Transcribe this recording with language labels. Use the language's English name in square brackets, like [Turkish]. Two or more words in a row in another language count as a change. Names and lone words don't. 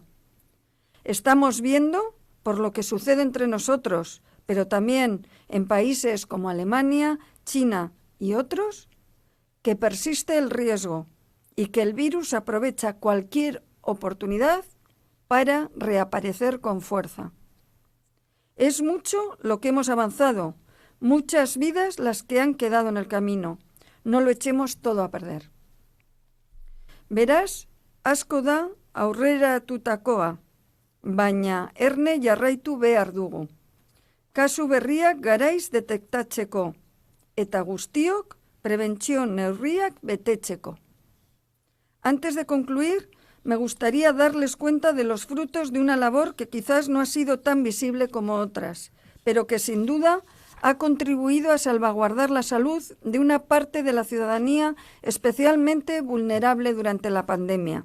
[Spanish] Estamos viendo, por lo que sucede entre nosotros, pero también en países como Alemania, China y otros, que persiste el riesgo y que el virus aprovecha cualquier oportunidad para reaparecer con fuerza. Es mucho lo que hemos avanzado, muchas vidas las que han quedado en el camino. No lo echemos todo a perder. [Basque] Beraz, asko da aurreratutakoa, baina erne jarraitu behar dugu. Kasu berriak garaiz detektatzeko, eta guztiok prebentzio neurriak betetzeko. [Spanish] Antes de concluir, me gustaría darles cuenta de los frutos de una labor que quizás no ha sido tan visible como otras, pero que sin duda ha contribuido a salvaguardar la salud de una parte de la ciudadanía especialmente vulnerable durante la pandemia.